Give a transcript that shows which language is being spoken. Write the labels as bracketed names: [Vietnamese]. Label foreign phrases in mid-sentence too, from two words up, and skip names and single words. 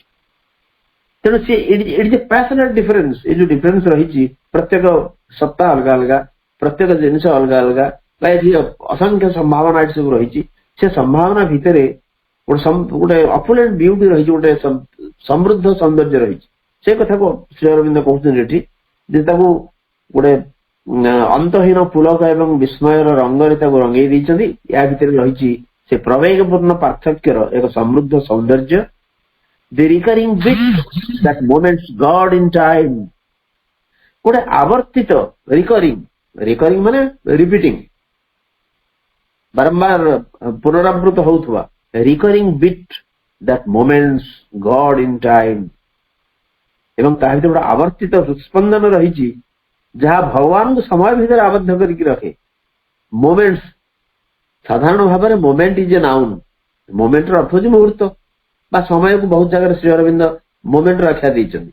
[Odia] ତେଣୁ ସେ ଏଠି ଯେ [English] passionate difference [Odia] ଏ ଯୋଉ ଡିଫରେନ୍ସ ରହିଛି ପ୍ରତ୍ୟେକ ସତ୍ତା ଅଲଗା ଅଲଗା ପ୍ରତ୍ୟେକ ଜିନିଷ ଅଲଗା ଅଲଗା ବା ଏଠି ଅସଂଖ୍ୟ ସମ୍ଭାବନା ଏଠି ସବୁ ରହିଛି ସେ ସମ୍ଭାବନା ଭିତରେ ଗୋଟେ [English] opulent beauty [Odia] ରହିଛି ଗୋଟେ ସମୃଦ୍ଧ ସୌନ୍ଦର୍ଯ୍ୟ ରହିଛି. ସେ କଥାକୁ ଶ୍ରୀ ଅରବିନ୍ଦ କହୁଛନ୍ତି ଏଠି ଯେ ତାକୁ ଗୋଟେ ଅନ୍ତହୀନ ପୁଲକ ଏବଂ ବିସ୍ମୟର ରଙ୍ଗରେ ତାକୁ ରଙ୍ଗେଇ ଦେଇଛନ୍ତି. ଏହା ଭିତରେ ରହିଛି ସେ ପ୍ରବେଗପୂର୍ଣ୍ଣ ପାର୍ଥକ୍ୟର ଏକ ସମୃଦ୍ଧ ସୌନ୍ଦର୍ଯ୍ୟ. [English] the recurring bit that moments God in time [Odia] ଗୋଟେ ଆବର୍ତ୍ତିତ ରିକରିଂ ମାନେ ରିପିଟିଂ ବାରମ୍ବାର ପୁନରାବୃତ ହଉଥିବା [English] recurring beat that moments God in time. [Odia] ଏବଂ ତା ଭିତରେ ଗୋଟେ ଆବର୍ତ୍ତିତ ହୃତ୍ସ୍ପନ୍ଦନ ରହିଛି ଯାହା ଭଗବାନଙ୍କୁ ସମୟ ଭିତରେ ଆବଦ୍ଧ କରିକି ରଖେ। ମୋମେଣ୍ଟସ୍, ସାଧାରଣ ଭାବରେ [English] moment is a noun. [Odia] ମୋମେଣ୍ଟର ଅର୍ଥ ହେଉଛି ମୁହୂର୍ତ୍ତ ବା ସମୟକୁ ବହୁତ ଜାଗାରେ ଶ୍ରୀ ଅରବିନ୍ଦ ମୋମେଣ୍ଟର ଆଖ୍ୟା ଦେଇଛନ୍ତି।